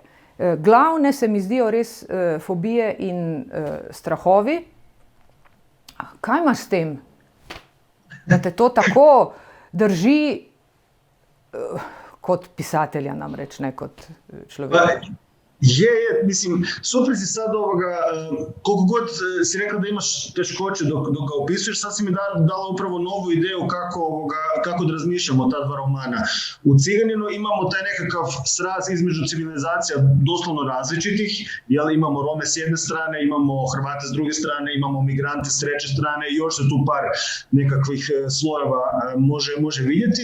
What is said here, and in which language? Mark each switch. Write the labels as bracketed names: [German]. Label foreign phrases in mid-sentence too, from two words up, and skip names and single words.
[Slovenian] Glavne se mi zdijo res fobije in strahovi. Kaj imaš s tem? Da te to tako drži kot pisatelja, namreč, ne kot človeka. [Croatian] Mislim, super si sad koliko god si rekla da imaš teškoće dok ga opisuješ, sad si mi dala upravo novu ideju kako da razmišljamo ta dva romana. U Ciganinu imamo taj nekakav sraz između civilizacija doslovno različitih, imamo Rome s jedne strane, imamo Hrvate s druge strane, imamo migrante s treće strane i još se tu par nekakvih slojeva može vidjeti.